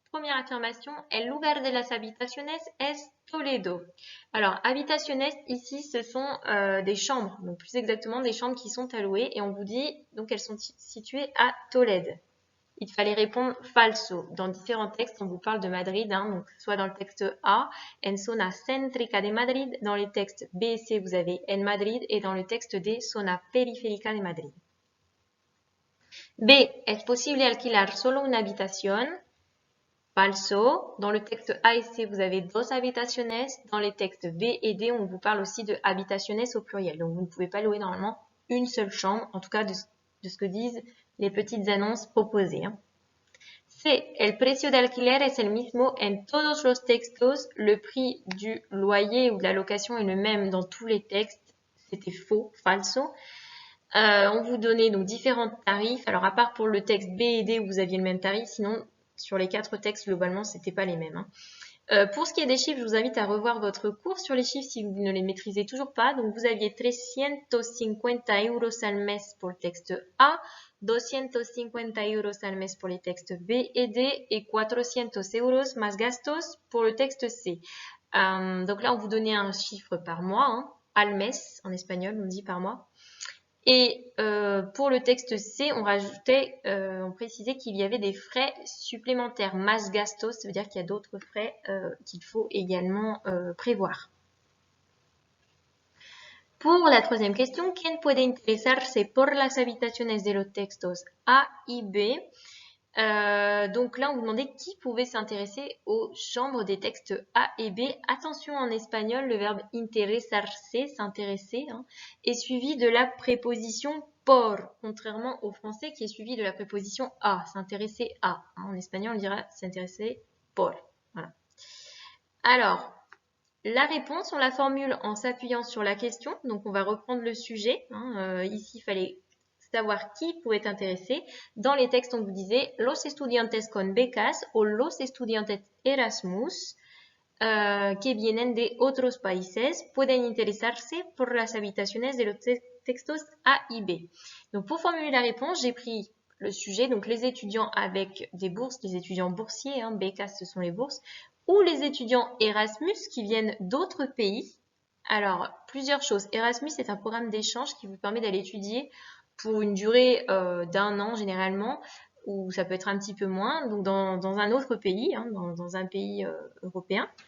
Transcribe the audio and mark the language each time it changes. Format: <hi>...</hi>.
<fr>Première affirmation,</fr> <es>el lugar de las habitaciones es Toledo.</es> <fr>Alors, habitaciones, ici, ce sont des chambres, donc plus exactement des chambres qui sont à louer, et on vous dit, donc elles sont situées à Tolède. Il fallait répondre falso. Dans différents textes, on vous parle de Madrid, hein, donc soit dans le texte A,</fr> <es>en zona céntrica de Madrid,</es> <fr>dans les textes B et C, vous avez en Madrid, et dans le texte D,</fr> <es>zona periférica de Madrid.</es> <fr>B.</fr> <es>¿Es posible alquilar solo una habitación? Falso.</es> <fr>Dans le texte A et C, vous avez dos habitaciones. Dans les textes B et D, on vous parle aussi de habitaciones au pluriel. Donc, vous ne pouvez pas louer normalement une seule chambre, en tout cas de ce que disent les petites annonces proposées. Hein. C.</fr> <es>El precio de alquiler es el mismo en todos los textos.</es> <fr>Le prix du loyer ou de la location est le même dans tous les textes. C'était faux, falso. On vous donnait donc différents tarifs. Alors, à part pour le texte B et D où vous aviez le même tarif, sinon, sur les 4 textes, globalement, c'était pas les mêmes. Hein. Pour ce qui est des chiffres, je vous invite à revoir votre cours sur les chiffres si vous ne les maîtrisez toujours pas. Donc, vous aviez 350 euros al mes pour le texte A, 250 euros al mes pour les textes B et D et</fr> <es>400 euros más gastos</es> <fr>pour le texte C. Donc là, on vous donnait un chiffre par mois, hein. Al mes, en espagnol, on dit par mois. Et pour le texte C, on rajoutait, on précisait qu'il y avait des frais supplémentaires. Más gastos, ça veut dire qu'il y a d'autres frais qu'il faut également prévoir. Pour la troisième question,</fr> <es>¿Quién puede interesarse por las habitaciones de los textos A y B?</es> <fr>Donc là, on vous demandait qui pouvait s'intéresser aux chambres des textes A et B. Attention, en espagnol, le verbe interesarse, s'intéresser, hein, est suivi de la préposition por, contrairement au français qui est suivi de la préposition a, s'intéresser à. En espagnol, on dira s'intéresser por. Voilà. Alors, la réponse, on la formule en s'appuyant sur la question. Donc, on va reprendre le sujet. Ici, il fallait savoir qui pouvait être intéressé. Dans les textes, on vous disait</fr> <es>los estudiantes con becas o los estudiantes Erasmus que vienen de otros países pueden interesarse por las habitaciones de los textos A y B.</es> <fr>Donc, pour formuler la réponse, j'ai pris le sujet, donc les étudiants avec des bourses, les étudiants boursiers, becas, ce sont les bourses, ou les étudiants Erasmus qui viennent d'autres pays. Alors, plusieurs choses. Erasmus est un programme d'échange qui vous permet d'aller étudier pour une durée d'1 an généralement, ou ça peut être un petit peu moins, donc dans un autre pays, dans un pays européen.</fr>